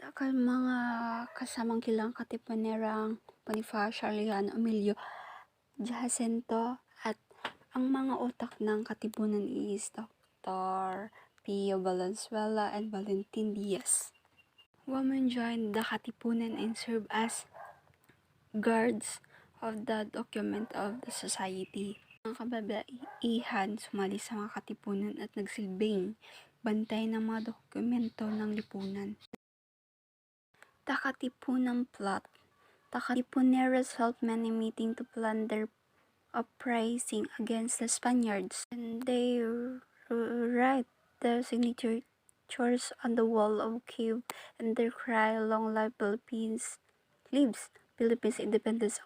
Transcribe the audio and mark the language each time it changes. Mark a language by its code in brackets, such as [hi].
[tl] Ang mga kasamang kilang Katipunerang Bonifacio, Arellano, Emilio, Jacinto, at ang mga utak ng Katipunan is Dr. [en] Pio Valenzuela and Valentin Diaz. Women joined the Katipunan and served as guards of the document of the society. [tl] Mga kababaihan sumali sa mga Katipunan at nagsilbing bantay ng mga dokumento ng lipunan. [en] The Katipunan Plot. The Katipuneros held many meetings to plan their uprising against the Spaniards, and they write their signatures on the wall of cave, and their cry, "Long live Philippines, lives Philippines independence."